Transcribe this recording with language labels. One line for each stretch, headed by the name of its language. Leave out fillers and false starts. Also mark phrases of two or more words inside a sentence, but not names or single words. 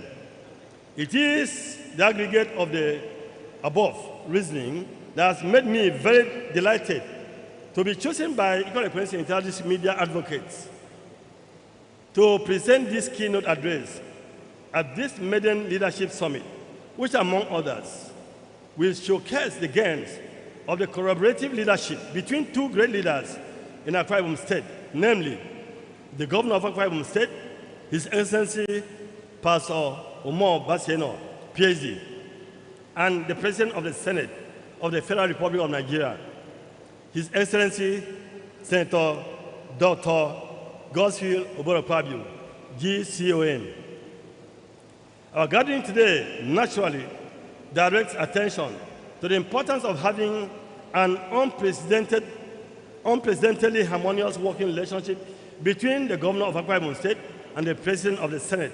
English: It is the aggregate of the above reasoning that has made me very delighted to be chosen by Ikot Ekpene Senatorial media advocates to present this keynote address at this maiden leadership summit, which, among others, will showcase the gains of the collaborative leadership between two great leaders in Akwa Ibom State, namely the governor of Akwa Ibom State, His Excellency Pastor Omo Basieno, PhD, and the President of the Senate of the Federal Republic of Nigeria, His Excellency Senator Dr. Godswill Akpabio, GCON. Our gathering today naturally directs attention to the importance of having an unprecedentedly harmonious working relationship between the Governor of Akpabio State and the President of the Senate.